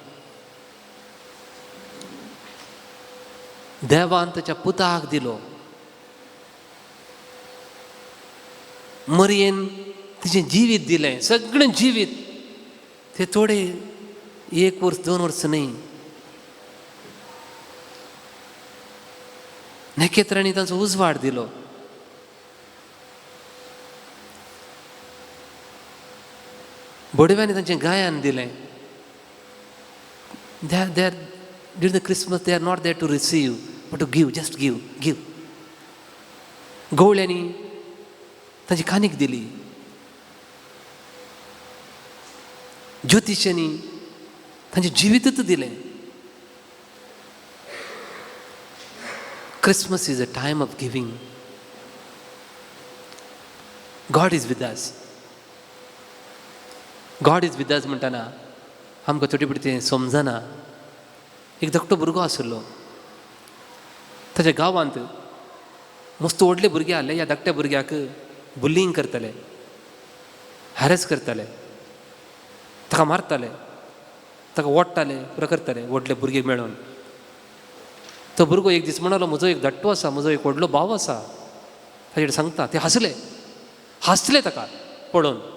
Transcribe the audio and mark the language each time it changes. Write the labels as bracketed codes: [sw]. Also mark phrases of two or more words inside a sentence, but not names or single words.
[kok] देवान ताच्या पुताक दिलो मरयेन तिचें जिवीत दिलें सगळें जिवीत ते थोडे 1 वर्स 2 वर्स न्ही नखेत्रांनी तांचो उजवाड दिलो बडव्यांनी तांचें गायन दिलें [en] they are during the Christmas they are not there to receive but to give just give give [kok] गवळ्यांनी तांची कानीक दिली ज्योतिशांनी तांचें जिवीतच दिलें [en] Christmas is a time of giving. God is with us. God is with us [kok] म्हणटाना आमकां थोडी पिडी तें समजना एक धाकटो भुरगो आसलो ताच्या गांवांत मस्त व्हडले भुरगे आहले ह्या धाकट्या भुरग्याक बुलींग करताले हॅरेस करताले ताका मारताले ताका ओडटाले पुरो करताले व्हडले भुरगे मेळोन तो भुरगो एक दीस म्हणलो म्हजो एक धाकटो आसा म्हजो एक व्हडलो भाव आसा ताचे कडेन सांगता ते हांसले ताका पळोवन